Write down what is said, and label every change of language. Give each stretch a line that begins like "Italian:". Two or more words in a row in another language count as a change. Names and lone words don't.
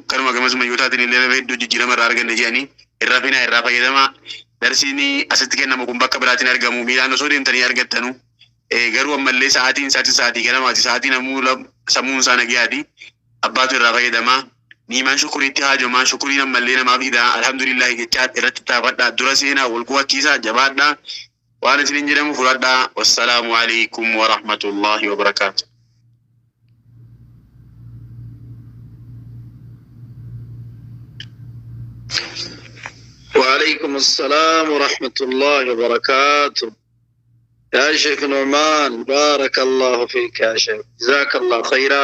Oromo: kanuma gamasuma yoo taatin illee nama hedduu jijjiirama irraa arganne jedhanii irrafina irraa fayyadama darsiin asitti kennamu kun bakka biraatiin argamu miilaan osoo deemtanii argattanu garuu ammallee sa'aatii ganamaati sa'aatiin ammoo sammuun isaa nagayaati abbaatu irraa fayyadama niimaan shukuriitti haajomaan shukuriin ammallee namaaf hidhaa alhamdulillahi jechaa irratti taafadhaa dura seenaa wal qubachiisaa jabaadhaa waan isiniin jedhamu fudhadhaa
Arabic: والسلام عليكم ورحمة الله وبركاته. وعليكم السلام ورحمة الله وبركاته يا شيخ نعمان بارك الله فيك يا شيخ جزاك الله خيرا